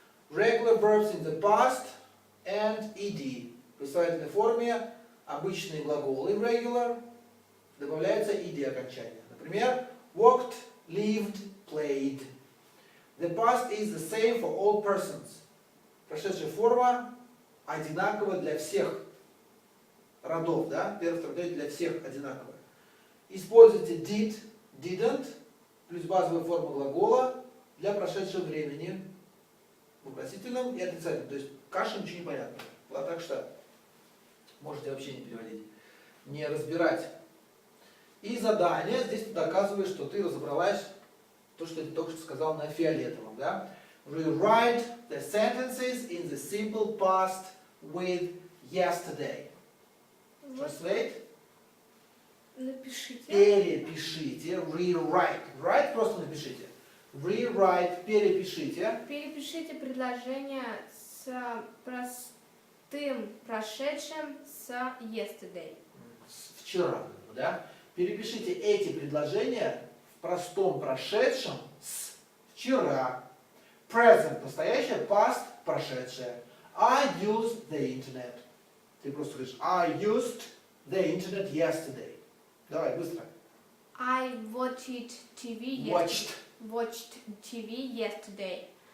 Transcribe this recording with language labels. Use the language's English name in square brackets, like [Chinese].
[English] Regular verbs in the past and ed. [Russian] В приставательной форме обычные глаголы regular добавляется ed окончание. Например, [English] walked, lived, played. The past is the same for all persons. [Russian] Прошедшая форма одинакова для всех родов, да? Первый, второй, третий для всех одинаковая. Используйте did, didn't, плюс базовая форма глагола для прошедшего времени. Вопросительном и отрицательном. То есть каша, ничего не понятно. Вот так что можете вообще не переводить. Не разбирать. И задание. Здесь ты доказываешь, что ты разобралась то, что ты только что сказал на фиолетовом. Да? [English] Rewrite the sentences in the simple past with yesterday. [Russian] Вот [English] Translate. [Russian] напишите. Перепишите. Rewrite. Write просто напишите. Rewrite. Перепишите. Перепишите предложение с простым прошедшим с yesterday. Вчера, да? Перепишите эти предложения в простом прошедшем с вчера. [English] Present – настоящее, past – прошедшее. I use the internet. [Russian] Ты просто говоришь, [English] I used the internet yesterday. [Russian] Давай, быстро. [English] I watched TV watched TV yesterday.